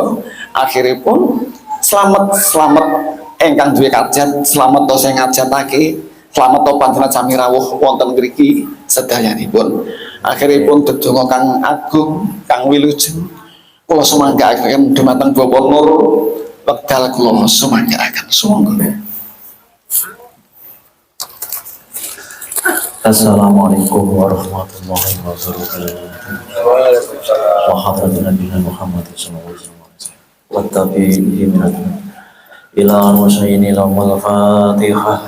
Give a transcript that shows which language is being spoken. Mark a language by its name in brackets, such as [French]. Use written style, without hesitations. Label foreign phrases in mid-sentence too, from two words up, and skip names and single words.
[Javanese] Akhiripun slamet ingkang duwe kajat, slamet to sing ngajatake, slamet to panjenengan sami rawuh wonten mriki sedayanipun. Akhiripun dedonga Kang Agung, Kang Wilujeng kula sumanggaaken dumateng Bapak Nur wekdal kula sumanggaaken sumangga. [Arabic] السلام عليكم ورحمة الله وبركاته. وحضرة نبينا محمد صلى الله عليه وسلم. والتابعين إلى مشيين إلى الفاتحة.